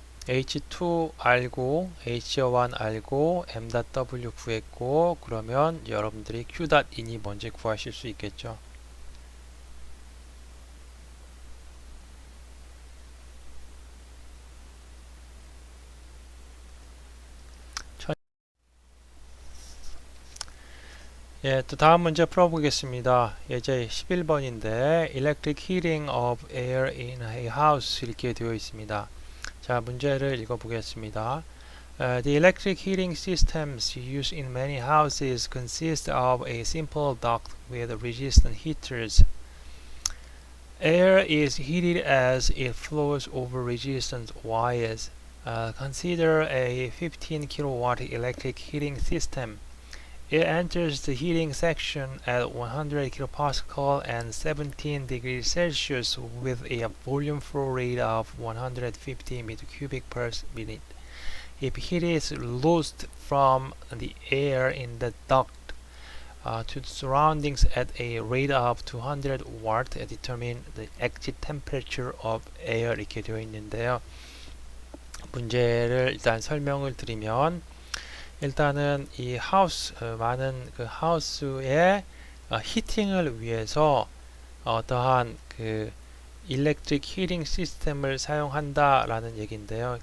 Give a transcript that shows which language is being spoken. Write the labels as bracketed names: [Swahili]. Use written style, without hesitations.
[Korean] H2 알고 H1 알고 m.w 구했고 그러면 여러분들이 q.in이 뭔지 구하실 수 있겠죠. 예, 또 다음 문제 풀어보겠습니다. 예제 11번인데 [English] Electric heating of air in a house [Korean] 이렇게 되어 있습니다. 자, 문제를 읽어보겠습니다. [English] The electric heating systems used in many houses consist of a simple duct with resistant heaters. Air is heated as it flows over resistant wires. Consider a 15 kilowatt electric heating system. It enters the heating section at 100 kilopascal and 17 degrees Celsius with a volume flow rate of 150 meter cubic per minute. If heat is lost from the air in the duct to the surroundings at a rate of 200 watt, determine the exit temperature of air [Korean] 이렇게 되어 있는데요. 문제를 일단 설명을 드리면 일단은 이 하우스 많은 그 하우스의 히팅을 위해서 어떠한 그 일렉트릭 히팅 시스템을 사용한다라는 얘기인데요.